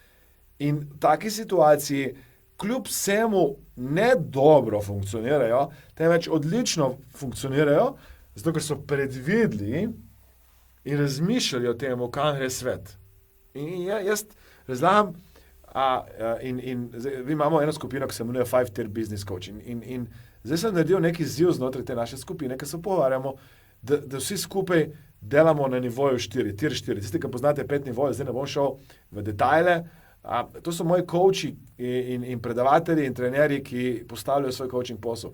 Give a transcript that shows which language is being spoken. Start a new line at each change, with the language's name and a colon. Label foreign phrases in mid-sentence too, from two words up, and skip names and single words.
Slovenian: In v taki situaciji, kljub vsemu ne dobro funkcionirajo, temveč odlično funkcionirajo, zato ker so predvideli in razmišljali o tem, kam gre svet. In jaz razlagam, zdaj imamo eno skupino, ki se imenuje 5-tier business coach. In zdaj sem naredil neki izziv znotraj te naše skupine, ker se pogovarjamo, da vsi skupaj delamo na nivoju 4, tier 4. Tisti, ki poznate 5 nivojev, zdaj ne bom šel v detajle. To so moji coachi in predavatelji in trenerji, ki postavljajo svoj coaching posel.